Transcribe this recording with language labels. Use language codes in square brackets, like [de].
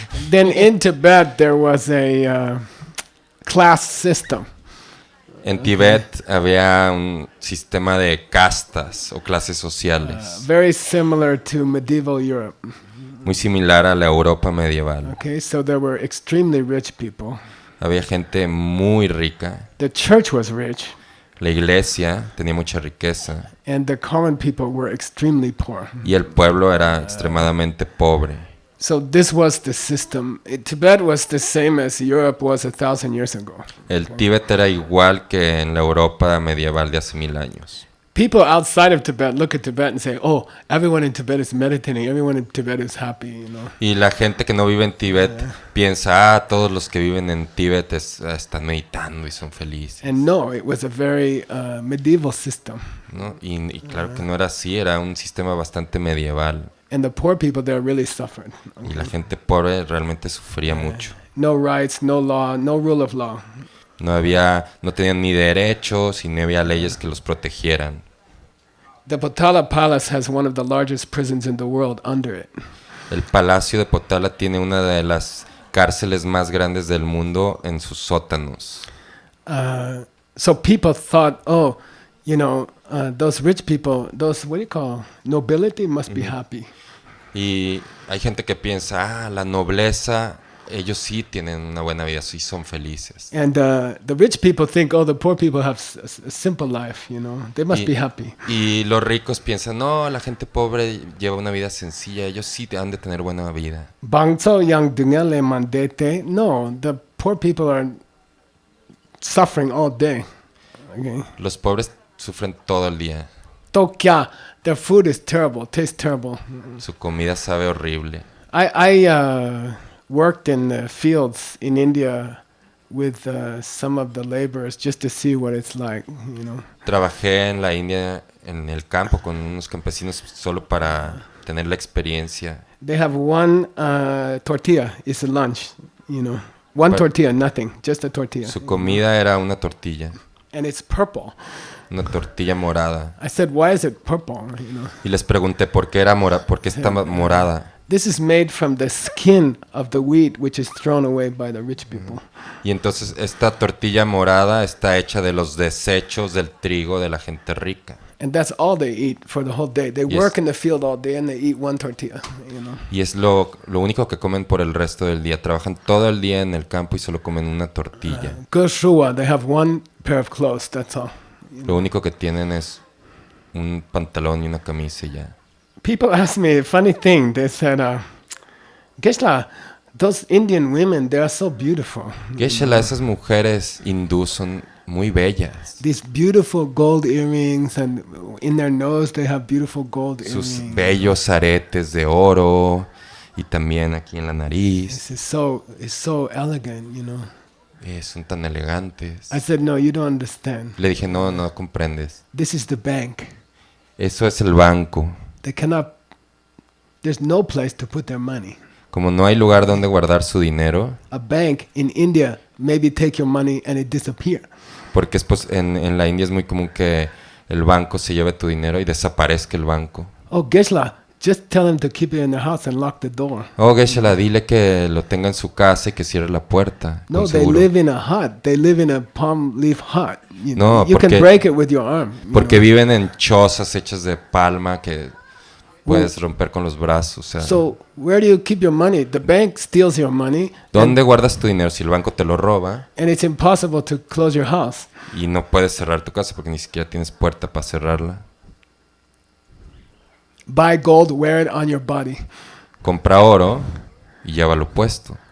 [en] Then in Tibet there was a class system. [es] En Tibet había un sistema de castas o clases sociales, [en] Very similar to medieval Europe. [es] muy similar a la Europa medieval. [en] Okay, so there were extremely rich people. [es] Había gente muy rica, [en] The church was rich, [es] la iglesia tenía mucha riqueza [en] and the common people were extremely poor. [es] y el pueblo era extremadamente pobre. [en] So this was the system. Tibet was the same as Europe was 1,000 years ago. [es] El Tíbet era igual que en la Europa medieval de hace 1000 años. [en] people outside of Tibet look at Tibet and say, "Oh, everyone in Tibet is meditating. Everyone in Tibet is happy." You know. [es] Y la gente que no vive en Tíbet piensa, todos los que viven en Tíbet están meditando y son felices. [en] And no, it was a very medieval system. [es] ¿No? Y claro que no era así, era un sistema bastante medieval. [en] And the poor people there really suffered. [es] Y la gente pobre realmente sufría mucho. [en] No rights, no law, no rule of law. [es] No tenían ni derechos y no había leyes que los protegieran. [en] The Potala Palace has one of the largest prisons in the world under it. [es] El Palacio de Potala tiene una de las cárceles más grandes del mundo en sus sótanos. [en] So people thought, oh, you know, those rich people, those, what do you call, nobility must be happy. [es] Y hay gente que piensa, la nobleza, ellos sí tienen una buena vida, sí son felices. [en] And the rich people think, oh, the poor people have a simple life, you know, they must be happy. [es] Y los ricos piensan, no, la gente pobre lleva una vida sencilla, ellos sí han de tener buena vida. [bo] Bangso yang dungale mandete, [en] no, the poor people are suffering all day. Okay. [es] Los pobres sufren todo el día. [en] Tokya, their food is terrible, tastes terrible. [es] Su comida sabe horrible. [en] I worked in the fields in India with some of the laborers just to see what it's like, you know. [es] Trabajé en la India, en el campo, con unos campesinos solo para tener la experiencia. [en] They have one tortilla, it's a lunch, you know. One tortilla, nothing, just a tortilla. [es] Su comida era una tortilla. [en] And it's purple. [es] Una tortilla morada. [en] I said, why is it purple? You know. [es] Y les pregunté por qué por qué está morada. [en] This is made from the skin of the wheat, which is thrown away by the rich people. [es] Y entonces esta tortilla morada está hecha de los desechos del trigo de la gente rica. [en] And that's all they eat for the whole day. They work in the field all day and they eat one tortilla, you know. [es] Y es lo único que comen por el resto del día. Trabajan todo el día en el campo y solo comen una tortilla. [en] Gershua, they have one pair of clothes, that's all. [es] Lo único que tienen es un pantalón y una camisa y ya. [en] People ask me a funny thing. They said, Geshe, those Indian women, they are so beautiful. [es] Geshe, esas mujeres hindús son muy bellas. [en] These beautiful gold earrings, and in their nose they have beautiful gold [es] Sus [en] earrings. [es] bellos aretes de oro y también aquí en la nariz. [en] It's so elegant, you know. [es] Son tan elegantes. [en] I said, no, you don't understand. [es] Le dije, no comprendes. [en] This is the bank. [es] Eso es el banco. [en] They cannot, there's no place to put their money. [es] Como no hay lugar donde guardar su dinero, [en] A bank in India maybe take your money and it disappear. [es] porque en la India es muy común que el banco se lleve tu dinero y desaparezca el banco. [en] Oh, Geshe, just tell them to keep it in their house and lock the door. [es] Oh, Geshe, dile que lo tenga en su casa y que cierre la puerta. [en] No, [es] con [en] they [es] seguro. [en] live in a hut. They live in a palm leaf hut. You, [es] No, [en] you can [es] porque- [en] break it with your arm. you [es] Porque [en] know. [es] viven en chozas hechas de palma que puedes romper con los brazos. O sea, [en] So where do you keep your money? The bank steals your money, [es] ¿dónde guardas tu dinero si el banco te lo roba [en] and it's impossible to close your house. [es] y no puedes cerrar tu casa porque ni siquiera tienes puerta para cerrarla? [en] Buy gold, wear it on your body. [es] Compra oro y llévalo puesto.